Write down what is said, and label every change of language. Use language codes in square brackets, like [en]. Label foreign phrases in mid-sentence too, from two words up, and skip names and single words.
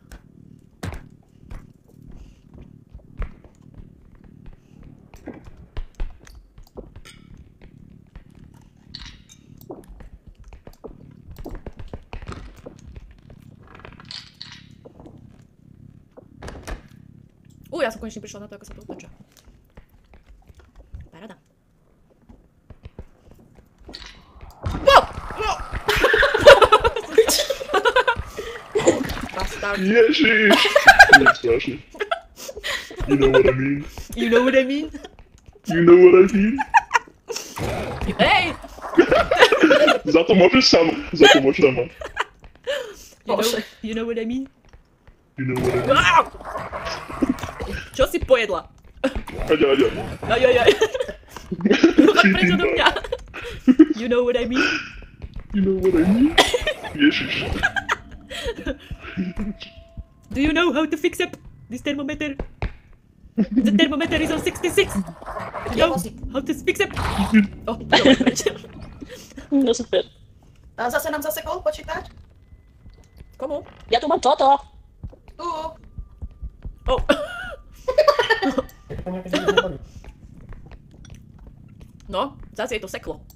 [sk] Ja som konečne prišla na to, ako sa to otočia. Paráda. Bastard. Ježiš! Je strašný. [en] You know what I mean? You know what I mean? You know what I mean? [sk] Hej! Za to môžeš sama. Za to môžeš sama. [en] You know what I mean? You know what I mean? [sk] Čo si pojedla? Aďa. Aj. Tak prečo do mňa? [en] You know what I mean? You know what I mean? Ježiš. Do you know how to fix up this thermometer? The thermometer is on 66. You know how to fix up? [sk] Oh, prečo? No super. A zase nám zasekol počítač? Komu? Ja tu mám toto. Tu. Oh. No, zase je to seklo.